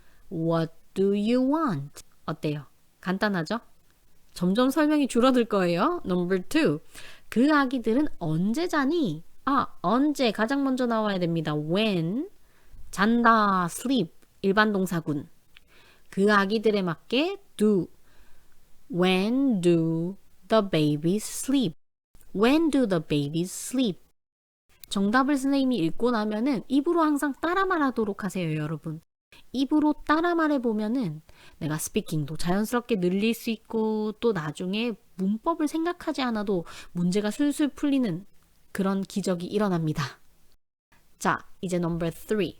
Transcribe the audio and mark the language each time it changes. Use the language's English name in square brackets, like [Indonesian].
[English] What do you want? [Korean] 어때요? 간단하죠? 점점 설명이 줄어들 거예요. Number 2. 그 아기들은 언제 자니? 언제 가장 먼저 나와야 됩니다. When 잔다, sleep 일반 동사군. 그 아기들에 맞게 do. [English] When do the babies sleep? When do the babies sleep? [Korean] 정답을 선생님이 읽고 나면은 입으로 항상 따라 말하도록 하세요, 여러분. 입으로 따라 말해보면은 내가 스피킹도 자연스럽게 늘릴 수 있고 또 나중에 문법을 생각하지 않아도 문제가 술술 풀리는 그런 기적이 일어납니다. 자, 이제 넘버 3.